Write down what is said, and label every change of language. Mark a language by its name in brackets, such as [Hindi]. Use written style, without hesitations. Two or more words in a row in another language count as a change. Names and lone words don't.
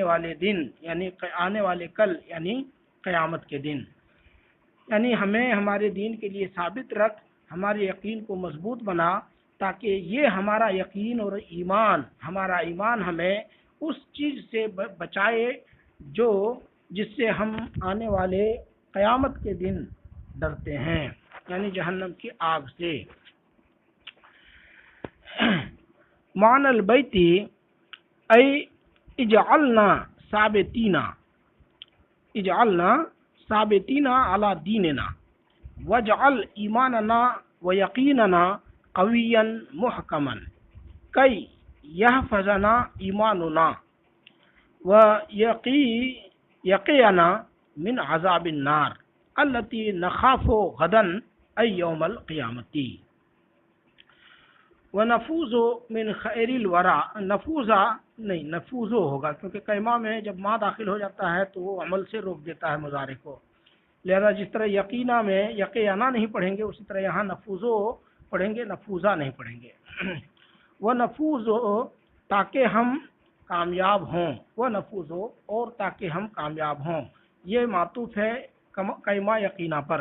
[Urdu] والے دن، یعنی آنے والے کل، یعنی قیامت کے دن، یعنی ہمیں ہمارے دین کے لیے ثابت رکھ، ہمارے یقین کو مضبوط بنا، تاکہ یہ ہمارا یقین اور ایمان، ہمارا ایمان ہمیں اس چیز سے بچائے جس سے ہم آنے والے قیامت کے دن ڈرتے ہیں، یعنی جہنم کی آگ سے۔ [Arabic] معنی البیتی ای اجعلنا ثابتین علی دیننا واجعل ایماننا و یقیننا قویا محکما کی یحفظنا ایماننا و یقینا من عذاب النار التي نخاف غدا ای یوم القیامتی۔ ونفوز من خیر الورا، [Urdu] نفوزو ہوگا، کیونکہ کلمہ میں جب ماں داخل ہو جاتا ہے تو وہ عمل سے روک دیتا ہے مضارع کو، لہذا جس طرح یقینا میں یقینا نہیں پڑھیں گے، اسی طرح یہاں نفوزو پڑھیں گے، نفوزا نہیں پڑھیں گے۔ وہ نفوزو تاکہ ہم کامیاب ہوں، وہ نفوزو اور تاکہ ہم کامیاب ہوں، یہ معطوف ہے کلمہ یقینا پر۔